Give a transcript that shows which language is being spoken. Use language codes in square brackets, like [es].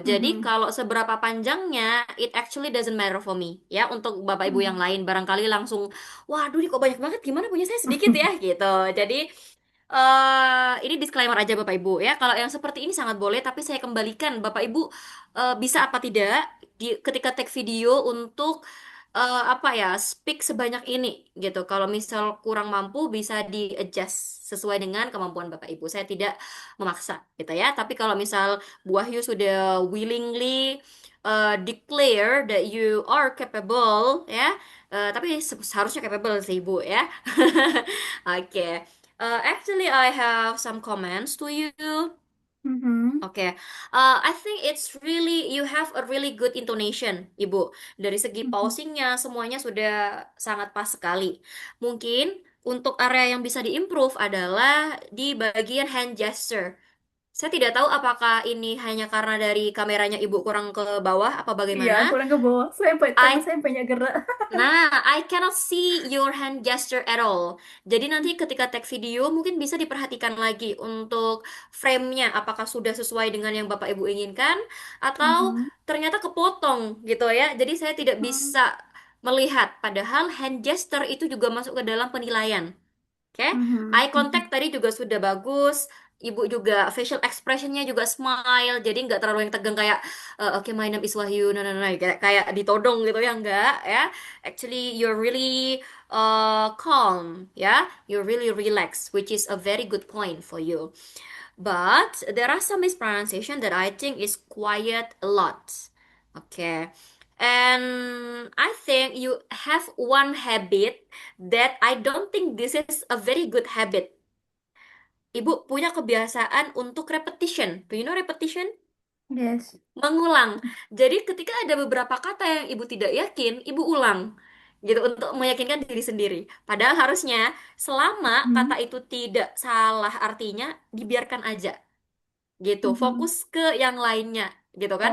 [id] Jadi kalau seberapa panjangnya, [en] it actually doesn't matter for me. [id] Ya, untuk Bapak Ibu yang lain barangkali langsung, waduh ini kok banyak banget, gimana punya saya sedikit ya gitu. Jadi ini disclaimer aja Bapak Ibu ya. Kalau yang seperti ini sangat boleh, tapi saya kembalikan Bapak Ibu bisa apa tidak ketika [en] take video [id] untuk apa ya, speak sebanyak ini gitu. Kalau misal kurang mampu bisa di adjust sesuai dengan kemampuan Bapak Ibu. Saya tidak memaksa gitu ya. Tapi kalau misal Bu Wahyu sudah [en] willingly declare that you are capable [id] ya, tapi seharusnya capable sih Bu ya. Oke. [en] Actually, I have some comments to you. Okay, I think it's really you have a really good intonation, Ibu. [id] Dari segi pausingnya semuanya sudah sangat pas sekali. Mungkin untuk area yang bisa diimprove adalah di bagian hand gesture. Saya tidak tahu apakah ini hanya karena dari kameranya Ibu kurang ke bawah apa Iya, bagaimana. kurang ke bawah. Tangan saya banyak gerak. [en] Nah, I cannot see your hand gesture at all. [id] Jadi nanti ketika take video mungkin bisa diperhatikan lagi untuk frame-nya apakah sudah sesuai dengan yang Bapak Ibu inginkan atau ternyata kepotong gitu ya. Jadi saya tidak bisa melihat padahal hand gesture itu juga masuk ke dalam penilaian. Oke, eye contact tadi juga sudah bagus. Ibu juga facial expressionnya juga smile, jadi nggak terlalu yang tegang kayak oke, [en] my name is Wahyu, [id] kayak ditodong gitu ya, nggak ya. [en] Actually, you're really calm, ya. You're really relaxed, which is a very good point for you. But there are some mispronunciation that I think is quite a lot. Okay. And I think you have one habit that I don't think this is a very good habit. [id] Ibu punya kebiasaan untuk [en] repetition. Do you know repetition? Yes. [id] Mengulang. Jadi ketika ada beberapa kata yang ibu tidak yakin, ibu ulang gitu untuk meyakinkan diri sendiri. Padahal harusnya selama Mhm. kata itu tidak salah artinya, dibiarkan aja gitu. Mhm. Fokus ke yang lainnya gitu kan.